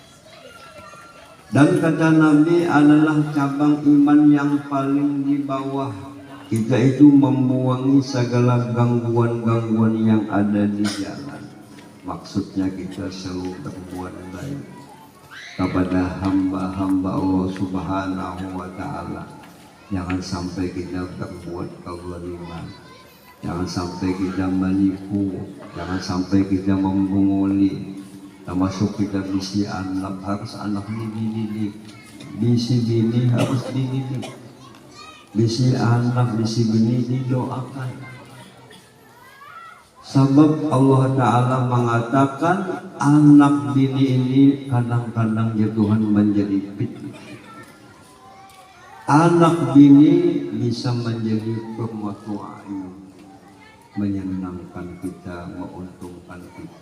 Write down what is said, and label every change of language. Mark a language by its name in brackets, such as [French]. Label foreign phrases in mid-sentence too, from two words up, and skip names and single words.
[Indonesian] Dan kata Nabi adalah cabang iman yang paling di bawah. Kita itu membuangi segala gangguan-gangguan yang ada di jalan. Maksudnya kita selalu berbuat baik kepada hamba-hamba Allah [Arabic] Subhanahu wa Ta'ala. [Indonesian] Jangan sampai kita berbuat kezaliman. Jangan sampai kita menipu, jangan sampai kita membunguli, termasuk kita [Banjar] bisi anak, [Indonesian] harus anak ini dididik, [Banjar] bisi bini [Indonesian] harus dididik, [Banjar] bisi anak, bisi bini [Indonesian] didoakan. Sebab Allah Ta'ala mengatakan anak bini ini kadang-kadang ya Tuhan menjadi fitnah. Anak bini bisa menjadi [Arabic] qurratu a'yun, [Indonesian] menyenangkan kita, menguntungkan kita.